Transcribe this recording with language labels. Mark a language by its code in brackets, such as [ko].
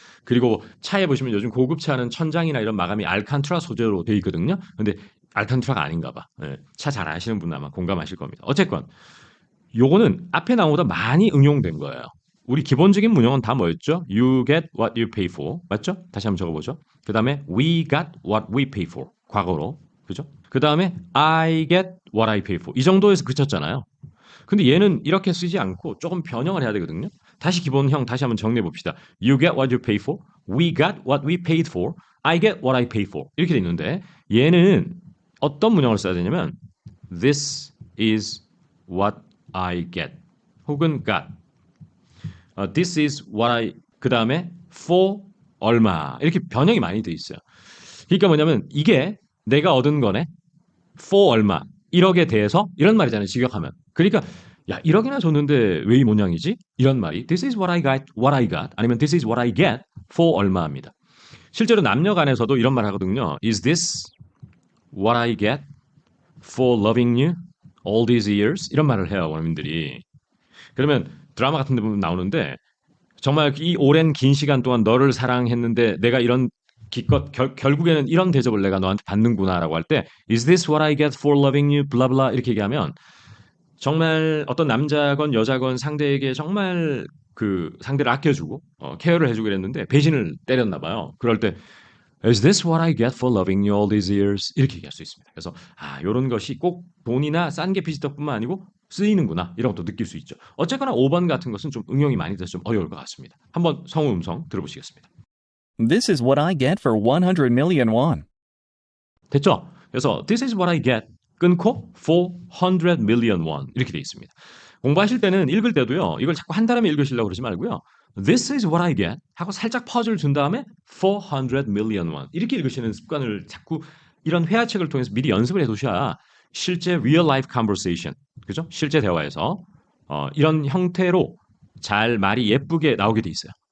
[ko] 그리고 차에 보시면 요즘 고급 차는 천장이나 이런 마감이 알칸트라 소재로 되어 있거든요. 근데 알칸트라가 아닌가 봐. 네, 차 잘 아시는 분은 아마 공감하실 겁니다. 어쨌건 요거는 앞에 나온 것보다 많이 응용된 거예요. 우리 기본적인 문형은 다 뭐였죠? [en] You get what you pay for. [ko] 맞죠? 다시 한번 적어보죠. 그 다음에 [en] we got what we pay for. [ko] 과거로. 그죠? 그 다음에 [en] I get what I pay for. [ko] 이 정도에서 그쳤잖아요. 근데 얘는 이렇게 쓰지 않고 조금 변형을 해야 되거든요. 다시 기본형 다시 한번 정리해 봅시다. [en] You get what you pay for. We got what we paid for. I get what I pay for. [ko] 이렇게 돼 있는데 얘는 어떤 문형을 써야 되냐면 [en] This is what I get. [ko] 혹은 got. [en] This is what I [ko] 그 다음에 for 얼마 이렇게 변형이 많이 돼 있어요. 그러니까 뭐냐면 이게 내가 얻은 거네. for 얼마 1억에 대해서 이런 말이잖아요. 직역하면. 그러니까 야 1억이나 줬는데 왜 이 모양이지? 이런 말이 [en] This is what I got [ko] 아니면 [en] This is what I get for [ko] 얼마입니다. 실제로 남녀 간에서도 이런 말 하거든요. [en] Is this what I get for loving you all these years? [ko] 이런 말을 해요. 원어민들이. 그러면 드라마 같은 데 보면 나오는데 정말 이 오랜 긴 시간 동안 너를 사랑했는데 내가 이런 기껏 결국에는 이런 대접을 내가 너한테 받는구나라고 할 때 [en] Is this what I get for loving you? [ko] 블라블라 이렇게 얘기하면 정말 어떤 남자건 여자건 상대에게 정말 그 상대를 아껴주고 케어를 해주고 그랬는데 배신을 때렸나 봐요. 그럴 때 [en] Is this what I get for loving you all these years? [ko] 이렇게 얘기할 수 있습니다. 그래서 이런 것이 꼭 돈이나 싼 게 비지떡뿐만 아니고 쓰이는구나 이런 것도 느낄 수 있죠. 어쨌거나 5번 같은 것은 좀 응용이 많이 돼서 좀 어려울 것 같습니다. 한번 성우 음성 들어보시겠습니다. [en] This is what I get for 100 million won. [ko] 됐죠? 그래서 [en] This is what I get [ko] 끊고 400 million won 이렇게 돼 있습니다. 공부하실 때는 읽을 때도요. 이걸 자꾸 한 다음에 읽으시려고 그러지 말고요. [en] This is what I get [ko] 하고 살짝 퍼즐 준 다음에 400 million won 이렇게 읽으시는 습관을 자꾸 이런 회화책을 통해서 미리 연습을 해두셔야 실제 [en] real life conversation [ko] 그죠? 실제 대화에서 이런 형태로 잘 말이 예쁘게 나오게 돼 있어요.